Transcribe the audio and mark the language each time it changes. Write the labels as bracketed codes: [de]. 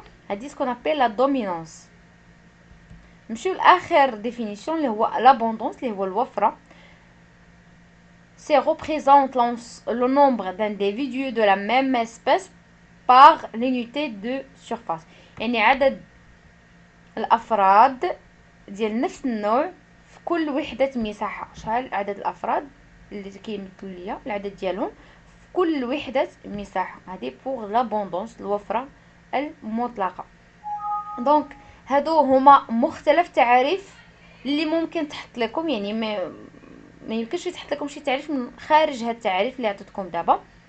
[ar] هادي سكون ابل لا دومينونس. نمشيو لاخر ديفينيسيون اللي هو لابوندونس اللي هو الوفره. [fr] سي représente le nombre d'individus de la même espèce par l'unité de surface. [ar] يعني عدد الافراد ديال نفس النوع في كل وحده مساحه. شحال عدد الافراد اللي كيمثلوا ليا العدد ديالهم في كل وحده مساحه. هذه بوغ لابوندونس، الوفره المطلقه. دونك هادو هما مختلف تعاريف اللي ممكن تحط لكم، يعني ما يمكنش يتحط لكم شي تعريف من خارج هاد التعاريف اللي عطيتكم دابا.